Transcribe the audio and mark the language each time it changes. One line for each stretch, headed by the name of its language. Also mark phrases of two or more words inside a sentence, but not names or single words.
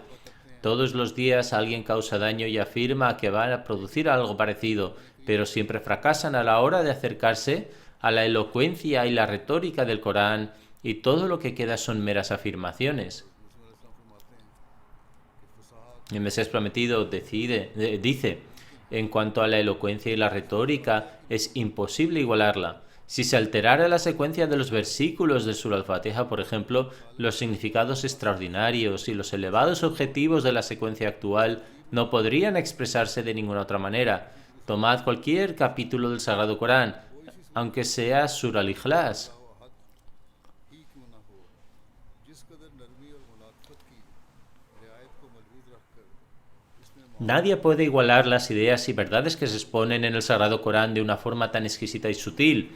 Spanish: Todos los días alguien causa daño y afirma que van a producir algo parecido, pero siempre fracasan a la hora de acercarse a la elocuencia y la retórica del Corán y todo lo que queda son meras afirmaciones. El Mesías prometido dice, en cuanto a la elocuencia y la retórica, es imposible igualarla. Si se alterara la secuencia de los versículos de Surah al-Fatiha, por ejemplo, los significados extraordinarios y los elevados objetivos de la secuencia actual no podrían expresarse de ninguna otra manera. Tomad cualquier capítulo del Sagrado Corán, aunque sea Surah al-Ikhlas. Nadie puede igualar las ideas y verdades que se exponen en el Sagrado Corán de una forma tan exquisita y sutil.